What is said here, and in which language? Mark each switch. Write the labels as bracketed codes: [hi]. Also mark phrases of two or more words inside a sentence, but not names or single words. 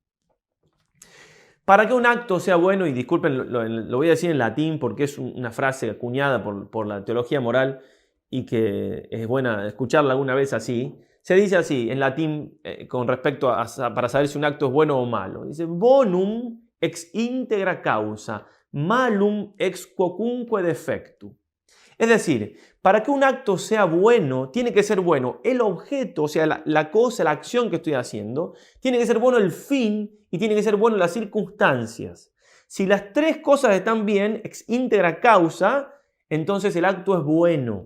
[es] Para que un acto sea bueno, y disculpen, lo voy a decir en latín porque es una frase acuñada por la teología moral y que es buena escucharla alguna vez así, se dice así en latín con respecto para saber si un acto es bueno o malo. Dice, [la] bonum ex integra causa, malum ex quocunque defectu. [es] Es decir, para que un acto sea bueno, tiene que ser bueno el objeto, o sea, la cosa, la acción que estoy haciendo, tiene que ser bueno el fin y tiene que ser bueno las circunstancias. Si las tres cosas están bien, [la] ex íntegra causa, [es] entonces el acto es bueno.